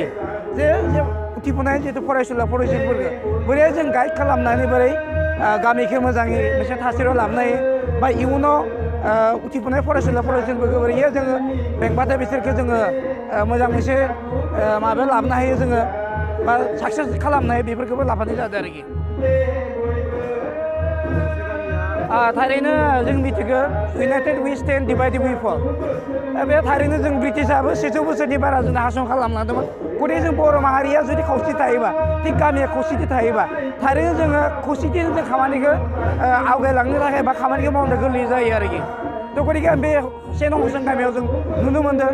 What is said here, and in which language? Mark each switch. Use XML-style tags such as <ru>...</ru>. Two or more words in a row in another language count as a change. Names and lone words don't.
<brx>जे उथिफुनाय जिथु फरायसुलिफोरखौ बोरै जों गाइड खालामनानै बोरै गामिखौ मोजाङै मोनसे थासारियाव लाबोनो हायो बा इयुनाव उथिफुनाय फरायसुलिफोरखौ बोरैहाय जोङो बेंबाथाय बिसोरखौ जोङो मोजां मोनसे माबायाव लाबोनो हायो जोङो बा साक्सेस खालामनो हायो बेफोरखौबो लाफानाय जादों आरोखि। थारैनो जों मिथिगौ</brx> <en>united we stand divided we fall.</en> <brx>बे थारैनो जों ब्रिटिशाबो 100 बोसोरनि बारा जों हासन खालामलांदोंमोन। गथिखे जों बर' माहारिया जुदि खौसेथि थायोबा थिग गामिया खौसेथि थायोबा थारैनो जोङो खौसेथिजों जों खामानिखौ आवगायलांनो थाखाय बा खामानिखौ मावनो गोरलै जायो आरोखि। थ' गथिखे बे से नं हसं गामियाव जों नुनो मोनदों।</brx>